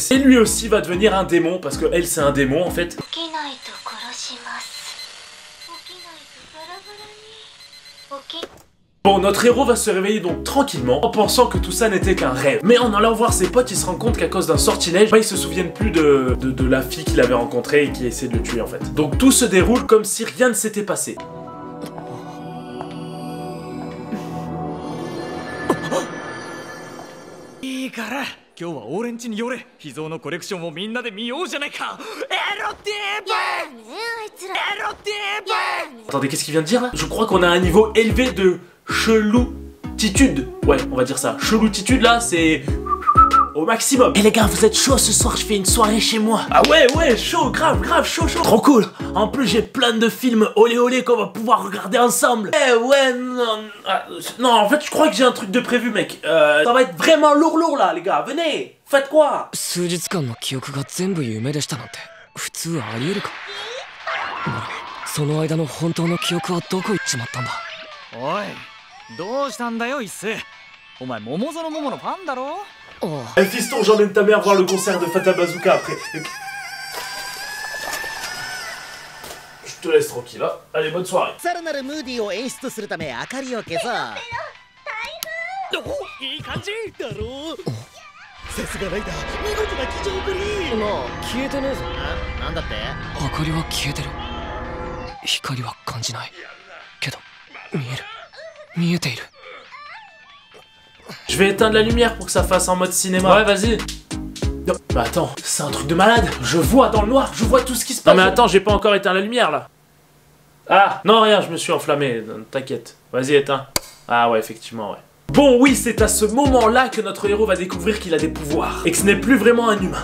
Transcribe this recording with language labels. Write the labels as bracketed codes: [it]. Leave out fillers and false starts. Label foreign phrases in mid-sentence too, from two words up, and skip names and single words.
[fr] Et lui aussi va devenir un démon, parce que elle, c'est un démon en fait. Bon, notre héros va se réveiller donc tranquillement en pensant que tout ça n'était qu'un rêve. Mais en allant voir ses potes, il se rend compte qu'à cause d'un sortilège, bah, ils se souviennent plus de la fille qu'il avait rencontrée et qui essaie de le tuer en fait. Donc tout se déroule comme si rien ne s'était passé. [ja] いいから今日は俺ん家に寄れ。秘蔵のコレクションをみんなで見ようじゃないか。エロティーブエロティーブ。 [fr] Attendez, qu'est-ce qu'il vient de dire là? Je crois qu'on a un niveau élevé de cheloutitude. Ouais, on va dire ça. Cheloutitude là, c'est au maximum. Et les gars, vous êtes chaud ce soir, je fais une soirée chez moi. Ah ouais, chaud, grave, chaud. Trop cool. En plus, j'ai plein de films olé olé qu'on va pouvoir regarder ensemble. Eh ouais, non, en fait, je crois que j'ai un truc de prévu, mec. Ça va être vraiment lourd là, les gars. Venez, faites quoi? [ja] 数日間の記憶が全部夢でしたなんて普通ありえるか。ならその間の本当の記憶はどこ行っちまったんだ。おい、どうしたんだよ一世。お前桃園桃のファンだろ。 [fr] Eh fiston, j'emmène ta mère voir le concert de Fata Bazooka après. Je te laisse tranquille, hein. Allez, bonne soirée. [ja] さらなるムーディーを演出するため明かりを消そう。いい感じだろう。さすがライダー、見事な騎乗ぶり。まあ消えてねえぞ。なんだって？明かりは消えてる。光は感じないけど見えている。 [fr] Je vais éteindre la lumière pour que ça fasse en mode cinéma. Ouais, vas-y. Non, bah attends, c'est un truc de malade. Je vois dans le noir, je vois tout ce qui se passe. Non mais attends, j'ai pas encore éteint la lumière là. Ah, non rien, je me suis enflammé, t'inquiète. Vas-y, éteins. Ah ouais, effectivement, ouais. Bon oui, c'est à ce moment-là que notre héros va découvrir qu'il a des pouvoirs et que ce n'est plus vraiment un humain.